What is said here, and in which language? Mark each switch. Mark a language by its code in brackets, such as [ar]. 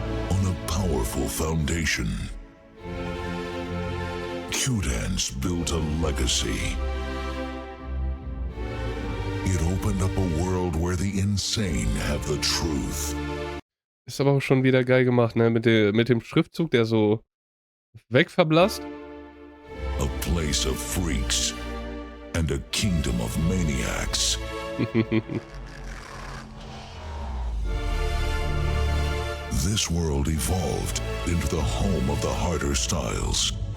[en] On a powerful foundation, Q-Dance built a legacy. It opened up a world where the insane have the truth. [de] Ist aber auch schon wieder geil gemacht, ne? Mit dem Schriftzug, der so wegverblasst. [en] A place of freaks and a kingdom of maniacs. This world evolved into the home of the harder styles.